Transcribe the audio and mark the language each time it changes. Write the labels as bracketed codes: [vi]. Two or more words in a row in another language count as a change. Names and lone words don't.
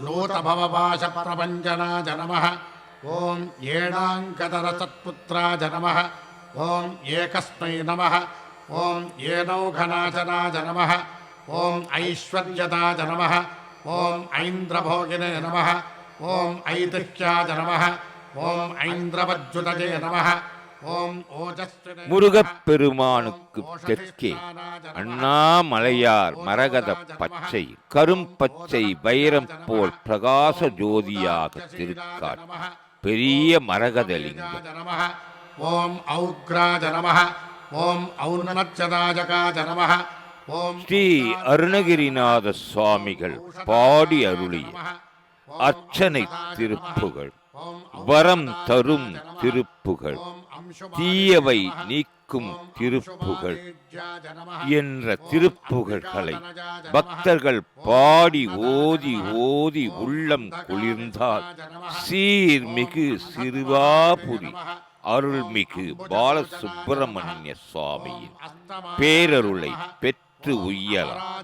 [sa] लूतभवपाशप्रभञ्जनाय नमः ॐ येणाङ्कधरसत्पुत्राय नमः ॐ एकस्मै नमः ॐ येनौघनाशनाय नमः ॐ ऐश्वर्यदाय नमः ॐ ऐन्द्रभोगिने नमः ॐ ऐतिह्याय नमः ॐ ऐन्द्रवज्जुतये नमः ॐ ओजस्विने [ta] முருகப்பெருமானுக்கு தெற்கே அண்ணாமலையார் மரகத பச்சை கரும்பச்சை வைரம் போல் பிரகாச ஜோதியாக திருக்காட்சி பெரிய மரகதலிங்கம். [sa] ॐ औग्राय नमः ॐ औन्नत्यदायकाय नमः ॐ [ta] ஸ்ரீ அருணகிரிநாத சுவாமிகள் பாடி அருளிய அர்ச்சனை திருப்புகழ், வரம் தரும் திருப்புகழ், தீயவை நீக்கும் திருப்புகழ் என்ற திருப்புகழ்களை பக்தர்கள் பாடி ஓதி ஓதி உள்ளம் குளிர்ந்தால் சீர்மிகு சிறுவாபுரி அருள்மிகு பாலசுப்பிரமணிய சுவாமியின் பேரருளை பெற்று உய்யலாம்.